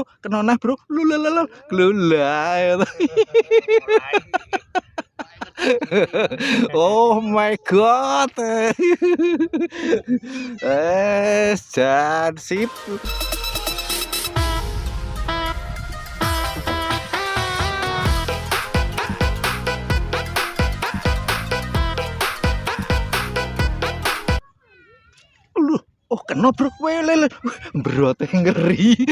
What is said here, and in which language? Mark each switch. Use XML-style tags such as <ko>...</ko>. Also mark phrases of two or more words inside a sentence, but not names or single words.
<jv>Lho.</jv> <en>Glo. Oh my god.</en> <jv>Jan sip. Oh kena bro, lele berote ngeri.</jv>